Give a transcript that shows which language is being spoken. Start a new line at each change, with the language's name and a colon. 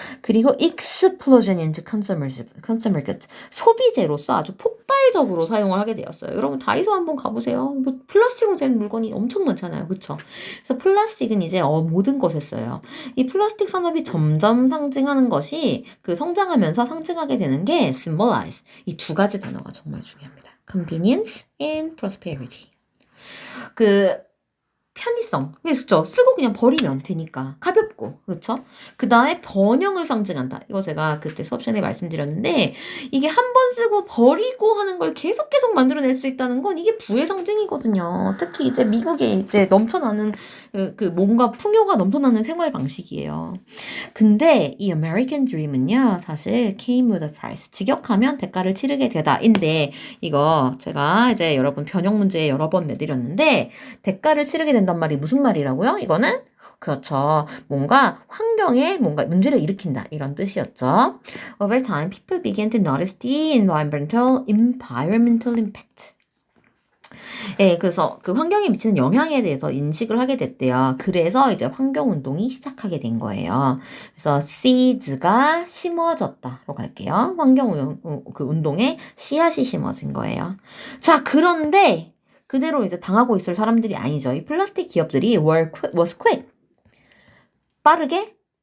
Korean: 그리고
English: explosion into consumer goods,
Korean: 소비재로서 아주 폭발적으로 사용을 하게 되었어요. 여러분 다이소 한번 가보세요. 뭐 플라스틱으로 된 물건이 엄청 많잖아요. 그렇죠? 그래서 플라스틱은 이제 모든 것에 써요. 이 플라스틱 산업이 점점 상징하는 것이 그 성장하면서 상징하게 되는 게 symbolize. 이 두 가지 단어가 정말 중요합니다.
English: convenience and prosperity.
Korean: 그 편의성. 그렇죠. 쓰고 그냥 버리면 되니까. 가볍고. 그렇죠? 그 다음에 번영을 상징한다. 이거 제가 그때 수업 시간에 말씀드렸는데 이게 한 번 쓰고 버리고 하는 걸 계속 만들어낼 수 있다는 건 이게 부의 상징이거든요. 특히 이제 미국에 이제 넘쳐나는 그 뭔가 풍요가 넘쳐나는 생활 방식이에요. 근데 이 American Dream은요.
English: 사실 came with a price.
Korean: 직역하면 대가를 치르게 되다인데 이거 제가 이제 여러분 변형 문제 여러 번 내드렸는데 대가를 치르게 된단 말이 무슨 말이라고요? 이거는 그렇죠. 뭔가 환경에 뭔가 문제를 일으킨다 이런 뜻이었죠.
English: Over time, people began to notice the environmental impact.
Korean: 예, 그래서 그 환경에 미치는 영향에 대해서 인식을 하게 됐대요. 그래서 이제 환경운동이 시작하게 된 거예요. 그래서 seeds가 심어졌다로 갈게요. 그 운동에 씨앗이 심어진 거예요. 자, 그런데 그대로 이제 당하고 있을 사람들이 아니죠. 이 플라스틱 기업들이
English: was quick.
Korean: 빠르게